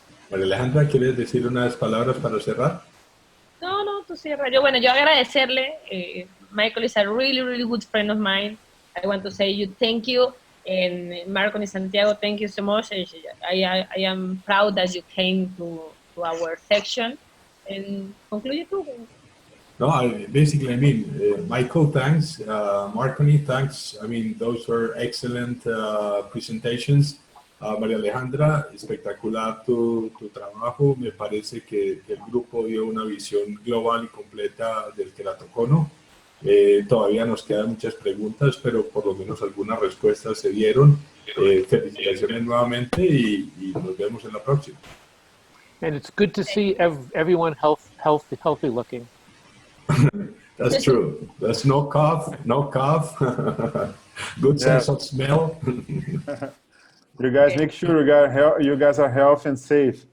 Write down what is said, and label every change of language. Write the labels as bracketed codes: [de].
[es] María Alejandra, ¿quieres decir unas palabras para cerrar? No, tú cierra. Yo agradecerle. [en] Michael is a really, really good friend of mine. I want to say you thank you. And Marco and Santiago, thank you so much. I am proud that you came to our section. And conclude tú. No, basically, I mean, Michael, thanks. Marconi, thanks. I mean, those were excellent presentations. [es] María Alejandra, espectacular tu trabajo. Me parece que el grupo dio una visión global y completa del queratocono. Todavía nos quedan muchas preguntas, pero por lo menos algunas respuestas se dieron. Felicitaciones nuevamente y nos vemos en la próxima. [en] And it's good to see everyone healthy looking. That's true. That's no cough, no cough. Good Yeah. sense of smell. You guys make sure you guys are healthy and safe.